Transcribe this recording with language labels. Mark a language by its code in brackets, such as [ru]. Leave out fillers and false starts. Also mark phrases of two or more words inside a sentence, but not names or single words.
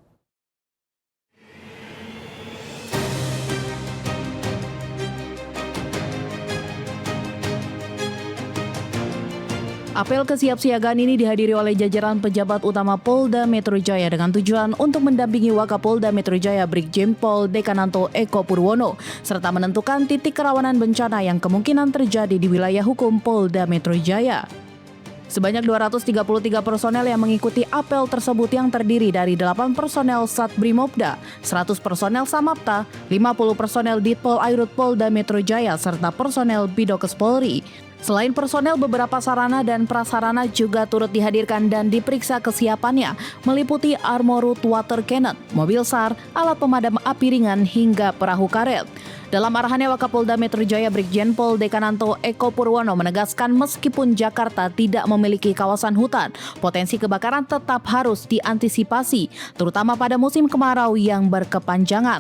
[id] Apel kesiapsiagaan ini dihadiri oleh jajaran pejabat utama Polda Metro Jaya dengan tujuan untuk mendampingi Wakapolda Metro Jaya Brigjen Pol Dekananto Eko Purwono serta menentukan titik kerawanan bencana yang kemungkinan terjadi di wilayah hukum Polda Metro Jaya. Sebanyak 233 personel yang mengikuti apel tersebut yang terdiri dari 8 personel Sat Brimopda, 100 personel Samapta, 50 personel Ditpol Airut Polda Metro Jaya serta personel Bidokes Polri. Selain personel, beberapa sarana dan prasarana juga turut dihadirkan dan diperiksa kesiapannya, meliputi [en] armored water cannon, [id] mobil SAR, alat pemadam api ringan, hingga perahu karet. Dalam arahannya, Wakapolda Metro Jaya Brigjen Pol Dekananto Eko Purwono menegaskan meskipun Jakarta tidak memiliki kawasan hutan, potensi kebakaran tetap harus diantisipasi, terutama pada musim kemarau yang berkepanjangan.